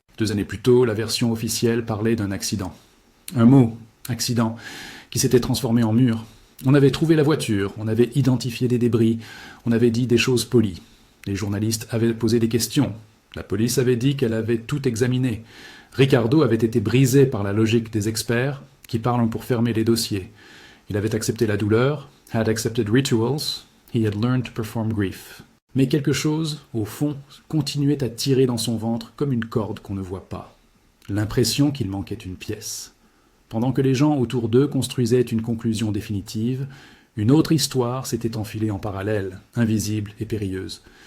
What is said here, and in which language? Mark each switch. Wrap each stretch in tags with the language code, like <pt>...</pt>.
<fr>2 années plus tôt, la version officielle parlait d'un accident. Un mot, accident, qui s'était transformé en mur. On avait trouvé la voiture, on avait identifié des débris, on avait dit des choses polies. Les journalistes avaient posé des questions. La police avait dit qu'elle avait tout examiné. Ricardo avait été brisé par la logique des experts qui parlent pour fermer les dossiers. Il avait accepté la douleur,</fr> <en>had accepted rituals, he had learned to perform grief.</en> <fr>Mais quelque chose, au fond, continuait à tirer dans son ventre comme une corde qu'on ne voit pas. L'impression qu'il manquait une pièce. Pendant que les gens autour d'eux construisaient une conclusion définitive, une autre histoire s'était enfilée en parallèle, invisible et périlleuse.</fr>